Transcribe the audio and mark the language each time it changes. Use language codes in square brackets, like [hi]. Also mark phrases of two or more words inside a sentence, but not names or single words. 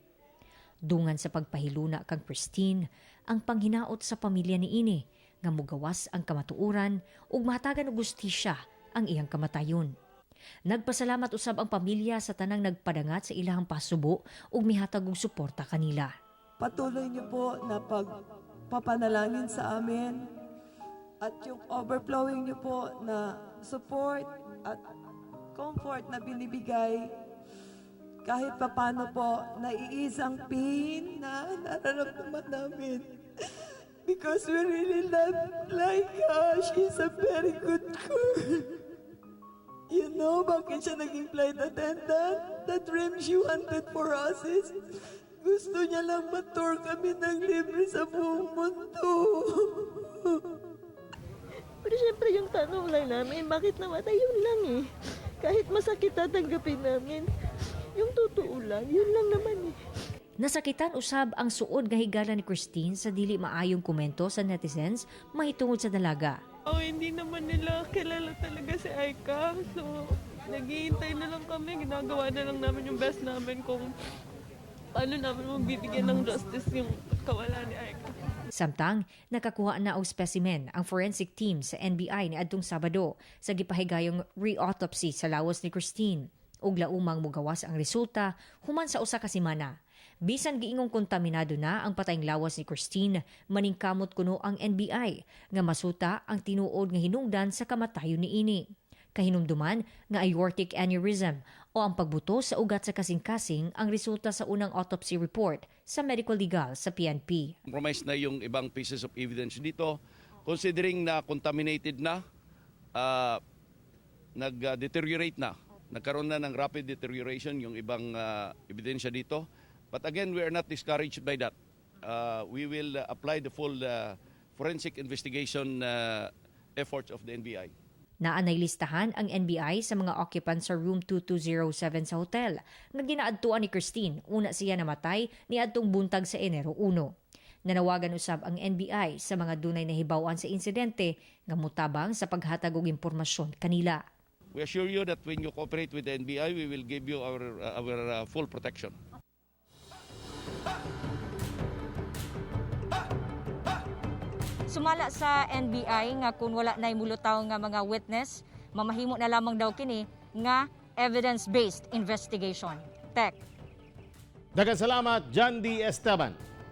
[ceb] Dungan sa pagpahiluna kang Christine ang panghinaot sa pamilya niini nga mugawas ang kamatuoran ug mahatagan og gustisya ang iyang kamatayon. Nagpasalamat usab ang pamilya sa tanang nagpadangat sa ilahang pasubo ug mihatag og suporta kanila. [tl] Patuloy niyo po na pagpapanalangin sa amin at yung overflowing niyo po na support at comfort na binibigay kahit papano po naiisang pain na nararamdaman namin. [en] Because we really love Laika. She's a very good girl. You know, [tl] bakit siya naging flight attendant? [en] The dream she wanted for us is [tl] gusto niya lang matur kami ng libre sa buong mundo. Pero syempre yung tanong lang namin, bakit namatay? Yun lang eh. Kahit masakit tatanggapin namin. Yung totoo lang, yun lang naman eh. [ceb] Nasakitan usab ang suod nga higala ni Christine sa dili maayong komento sa netizens mahitungod sa dalaga. [tl] Hindi naman nila kilala talaga si Aika. So, naghihintay na lang kami. Ginagawa na lang namin yung best namin kung paano namin magbibigyan ng justice yung kawalan ni Aika. [ceb] Samtang nakakuha na og specimen ang forensic team sa NBI ni adtong Sabado sa gipahigayong re-autopsy sa lawas ni Christine. Ug laumang mugawas ang resulta human sa usa ka semana. Bisan giingong kontaminado na ang patayng lawas ni Christine, maningkamot kuno ang NBI nga masuta ang tinuod nga hinungdan sa kamatayon niini. Kahinumduman nga [en] aortic aneurysm [ceb] o ang pagbuto sa ugat sa kasing-kasing ang resulta sa unang autopsy report sa [en] medical legal [ceb] sa PNP. [tl] Compromise na yung ibang [en] pieces of evidence [tl] dito, considering na contaminated na, nag-deteriorate na. Nagkaroon na ng rapid deterioration yung ibang ebidensya dito. [en] But again, we are not discouraged by that. We will apply the full forensic investigation efforts of the NBI. [ceb] Naanay listahan ang NBI sa mga occupants sa room 2207 sa hotel nga ginaadtuan ni Christine una siya namatay niadtong buntag sa Enero 1. Nanawagan usab ang NBI sa mga dunay nahibaw-an sa insidente nga mutabang sa paghatag og impormasyon kanila. [en] We assure you that when you cooperate with the NBI, we will give you our full protection. [ceb] Sumala sa NBI nga kung wala nay mulutaw nga mga witness, mamahimo na lamang daw kini nga [en] evidence-based investigation. Tek. [ceb] Daghang salamat, Jandy Esteban.